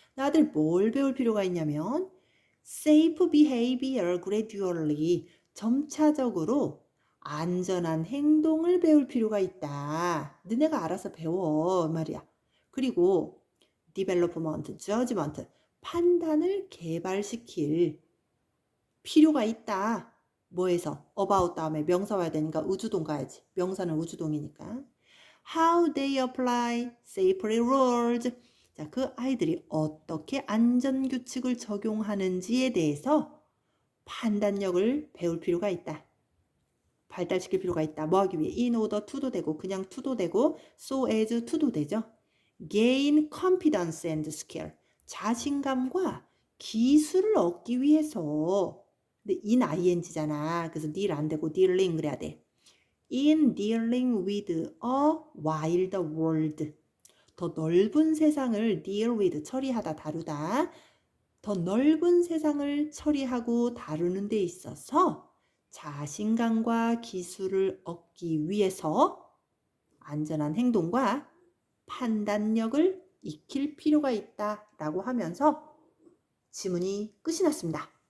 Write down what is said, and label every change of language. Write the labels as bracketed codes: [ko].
[ko] 아들 뭘 배울 필요가 있냐면 [en] safe behavior gradually [ko] 점차적으로 안전한 행동을 배울 필요가 있다. 너네가 알아서 배워 말이야. 그리고 development, judgment 판단을 개발시킬 필요가 있다. 뭐에서? about 다음에 명사 와야 되니까 우주동 가야지. 명사는 우주동이니까. [en] How they apply safety rules. [ko] 자, 그 아이들이 어떻게 안전규칙을 적용하는지에 대해서 판단력을 배울 필요가 있다. 발달시킬 필요가 있다. 뭐 하기 위해? in order to도 되고 그냥 to도 되고 so as to도 되죠. [en] gain confidence and skill. [ko] 자신감과 기술을 얻기 위해서 근데 in ing잖아. 그래서 deal 안 되고 dealing 그래야 돼. [en] In dealing with a wild world. [ko] 더 넓은 세상을 deal with 처리하다 다루다. 더 넓은 세상을 처리하고 다루는 데 있어서 자신감과 기술을 얻기 위해서 안전한 행동과 판단력을 익힐 필요가 있다라고 하면서 지문이 끝이 났습니다.